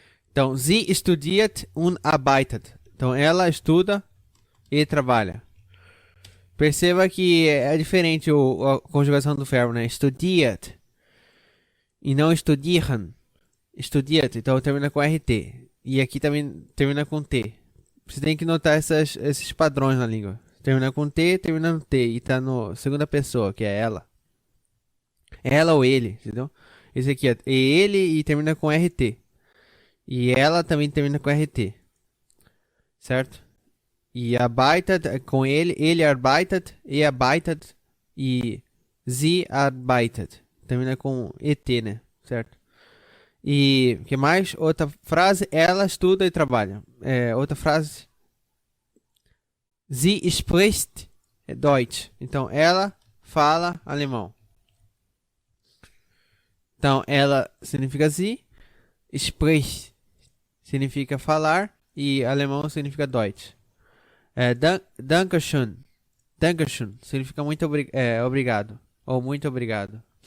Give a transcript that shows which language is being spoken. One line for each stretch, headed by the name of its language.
German: Então, sie studiert und arbeitet.
Portuguese: Então, ela estuda e trabalha. Perceba que é diferente a conjugação do verbo, né? Studiert e não studieren. Studiert, então termina com RT. E aqui também termina com T. Você tem que notar esses padrões na língua. Termina com T, termina no T. E tá no segunda pessoa, que é ela. Ela ou ele, entendeu? Esse aqui é ele e termina com RT. E ela também termina com RT. Certo? E arbeitet com ele arbeitet, e arbeitet e sie arbeitet. Termina com ET, né? Certo? E que mais? Outra frase, ela estuda e trabalha. Outra frase,
German: sie spricht Deutsch.
Portuguese: Então, ela fala alemão. Então, ela significa sie, spricht significa falar e alemão significa Deutsch. Dankeschön. Dankeschön significa obrigado. Ou muito obrigado.